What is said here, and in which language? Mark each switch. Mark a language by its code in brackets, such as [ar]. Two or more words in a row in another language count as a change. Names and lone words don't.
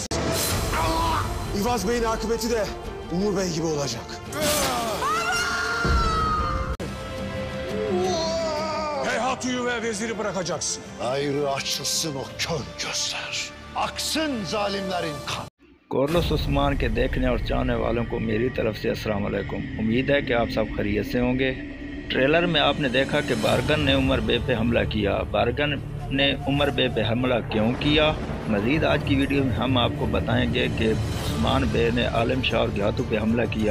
[tr] İvaz Bey'in akıbeti de Umur Bey gibi olacak. Geyhatı'yı ve veziri bırakacaksın. Ayrı açılsın o kör gözler. Aksın zalimlerin kan. [ur] کورلوس عثمان کے دیکھنے اور چاہنے والوں کو میری طرف سے السلام علیکم. امید ہے کہ آپ سب خیریت سے ہوں گے۔ ٹریلر میں آپ نے دیکھا کہ بارگن نے عمر بے پہ حملہ کیا. بارگن نے عمر بے پہ حملہ کیوں کیا؟ مزید آج کی ویڈیو میں ہم آپ کو بتائیں گے کہ عثمان بے نے عالم شاہ اور گھیاتو پہ حملہ کیا.